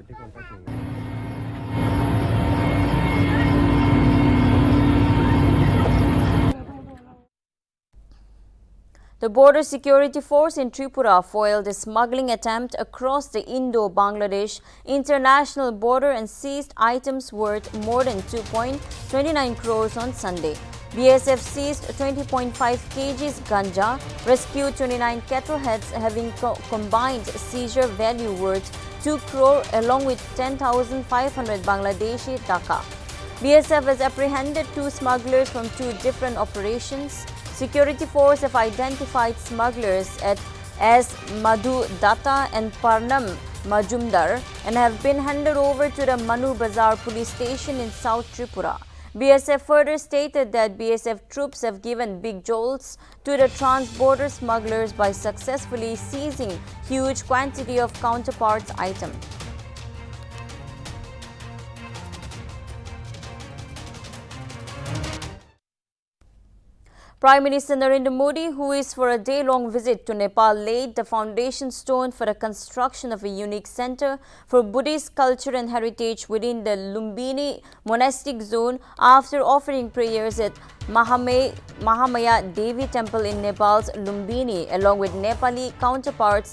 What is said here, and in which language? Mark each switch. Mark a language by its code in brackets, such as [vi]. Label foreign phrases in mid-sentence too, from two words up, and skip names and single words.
[en] The Border Security Force in Tripura foiled a smuggling attempt across the Indo-Bangladesh international border and seized items worth more than 2.29 crores on Sunday. BSF seized 20.5 kgs ganja, rescued 29 cattle heads having combined seizure value worth 2 crore along with 10,500 Bangladeshi taka. BSF has apprehended 2 smugglers from 2 different operations. Security force have identified smugglers as Madhu Datta and Parnam Majumdar and have been handed over to the Manu Bazar police station in South Tripura. BSF further stated that BSF troops have given big jolts to the trans-border smugglers by successfully seizing huge quantity of counterparts items. Prime Minister Narendra Modi, who is for a day-long visit to Nepal, laid the foundation stone for the construction of a unique center for Buddhist culture and heritage within the Lumbini monastic zone after offering prayers at Mahamaya Devi Temple in Nepal's Lumbini, along with Nepali counterparts.